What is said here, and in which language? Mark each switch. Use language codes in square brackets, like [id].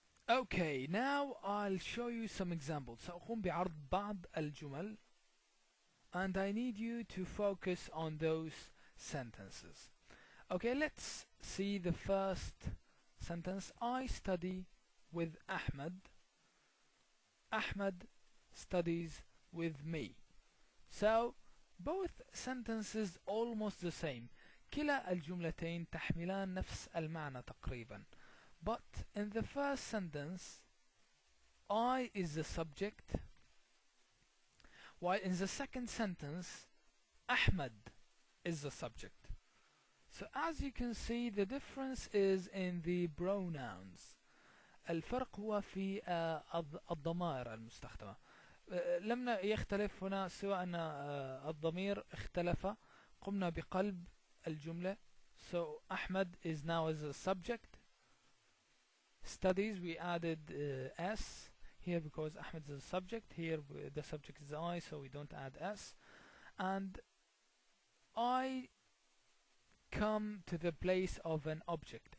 [en] Okay, now I'll show you some examples. [ar] سأقوم بعرض بعض الجمل [en] and I need you to focus on those sentences. Okay, let's see the first sentence. I study with Ahmed. Ahmed studies with me. So both sentences almost the same. [ar] كلا الجملتين تحملان نفس المعنى تقريبا. [en] But in the first sentence, I is the subject, while in the second sentence, Ahmed is the subject. So as you can see, the difference is in the pronouns. [ar] الفرق هو في الضمائر المستخدمة. لم يختلف هنا سوى أن الضمير اختلف. قمنا بقلب الجملة. [en] So Ahmed is now as a subject. Studies, we added S here because Ahmed is a subject. Here the subject is I, so we don't add S. And I come to the place of an object.